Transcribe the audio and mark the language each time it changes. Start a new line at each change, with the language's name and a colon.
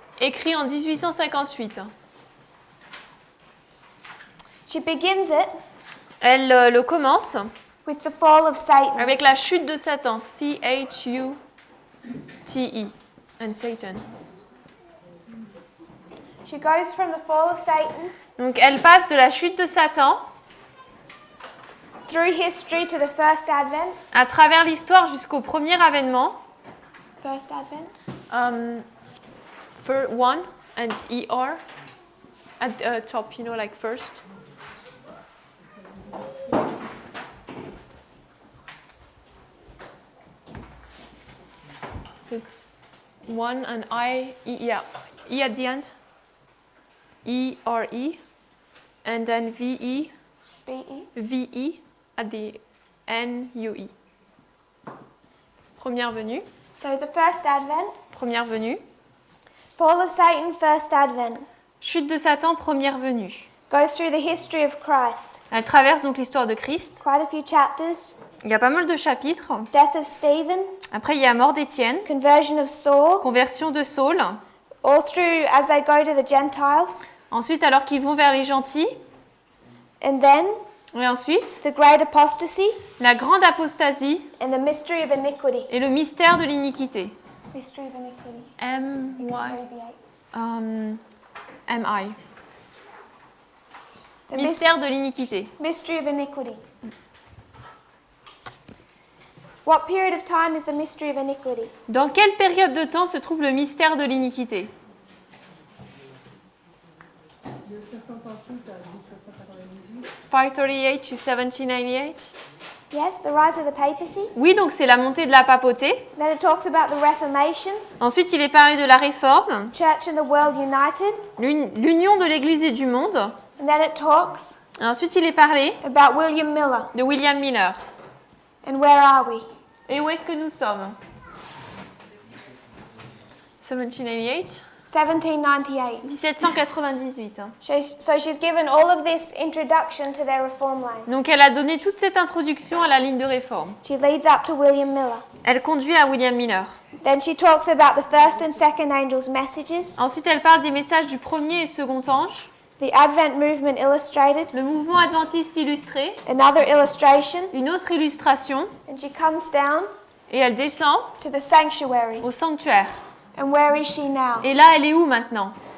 French: écrit en 1858.
English: She begins it
French: Elle le commence
English: with the fall of Satan.
French: avec la chute de Satan, C-H-U-T-E,
English: and Satan. She goes from the fall of Satan
French: Donc elle passe de la chute de Satan
English: through history to the first advent.
French: à travers l'histoire jusqu'au premier avènement.
English: First advent. For one and ER at the top, you know, like first. So it's one and E at the end. E-R-E, and then V-E, B-E. V-E at the N-U-E.
French: Première venue,
English: So the first advent.
French: première venue.
English: Fall of Satan, first advent.
French: Chute de Satan, première venue.
English: Goes through the history of Christ.
French: Elle traverse donc l'histoire de Christ.
English: Quite a few chapters.
French: Il y a pas mal de chapitres.
English: Death of Stephen.
French: Après, il y a mort d'Étienne,
English: Conversion of Saul.
French: conversion de Saul.
English: All through as they go to the Gentiles.
French: Ensuite, alors qu'ils vont vers les gentils.
English: And then
French: Et ensuite,
English: the great apostasy
French: la grande apostasie
English: and the mystery of iniquity.
French: et le mystère de l'iniquité.
English: Mystery of iniquity. M-Y. Abbreviate. M-I. The
French: Mystère de l'iniquité.
English: mystery of iniquity. What period of time is the mystery of iniquity?
French: Dans quelle période de temps se trouve le mystère de l'iniquité? De 538 à 1798.
English: 538 to 1798. Yes, the rise of the papacy.
French: Oui, donc c'est la montée de la papauté.
English: Then it talks about the Reformation,
French: Ensuite, il est parlé de la réforme,
English: church and the world united.
French: l'union de l'Église et du monde.
English: And then it talks
French: Et ensuite, il est parlé
English: about William Miller.
French: de William Miller.
English: And where are we?
French: Et où est-ce que nous sommes? 1798. 1798. 1798.
English: So she's given all of this introduction to their reform line.
French: Donc elle a donné toute cette introduction à la ligne de réforme.
English: She leads up to William Miller.
French: Elle conduit à William Miller.
English: Then she talks about the first and second angels' messages,
French: Ensuite, elle parle des messages du premier et second ange,
English: the Advent movement illustrated,
French: le mouvement adventiste illustré,
English: another illustration,
French: une autre illustration,
English: and she comes down
French: et elle descend
English: to the sanctuary.
French: au sanctuaire.
English: And where is she now?
French: Et là, elle est où maintenant?